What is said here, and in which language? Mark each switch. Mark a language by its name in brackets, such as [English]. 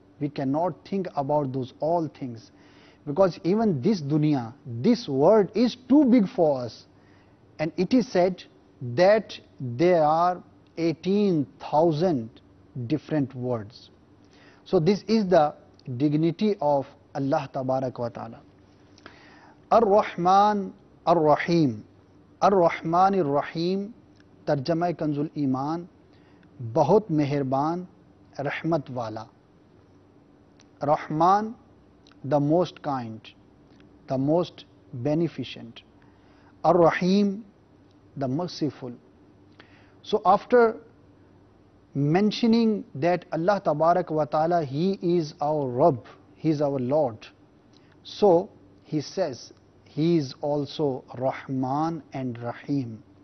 [English] We cannot think about those all things, because even this dunya, this world is too big for us. And it is said that there are 18,000 different words. So this is the dignity of Allah Tabarak wa Ta'ala. [Arabic] Ar-Rahman Ar-Rahim. [Hindi] Ar-Rahman Ar-Rahim, तर्जमा कंजुल ईमान, बहुत मेहरबान, रहमत वाला. [English] Rahman, the most kind, the most beneficent. Ar-Rahim, the merciful. So after mentioning that Allah Tabarak wa Ta'ala, He is our Rabb, He is our Lord, so He says He is also Rahman and Rahim.